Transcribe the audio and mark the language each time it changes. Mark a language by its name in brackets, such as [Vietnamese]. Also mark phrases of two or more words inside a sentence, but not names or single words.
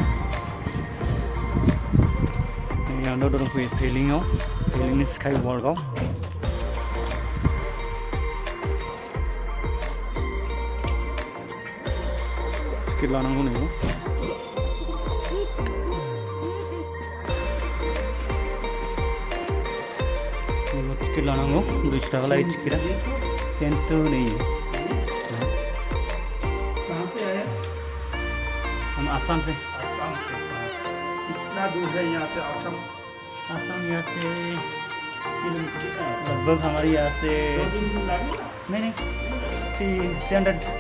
[Bodo] आं दा दंफैयो पेलिंआव पेलिंनि स्काईवॉकआव टिकेट लानांगौ नैबो टिकेट लानांगौ 200 थाखा लायो टिकेटआ चेन्जथ' होनो [Hindi] हम आसाम से कितना दूर है यहाँ से आसाम आसाम यहाँ से लगभग हमारे यहाँ से नहीं 300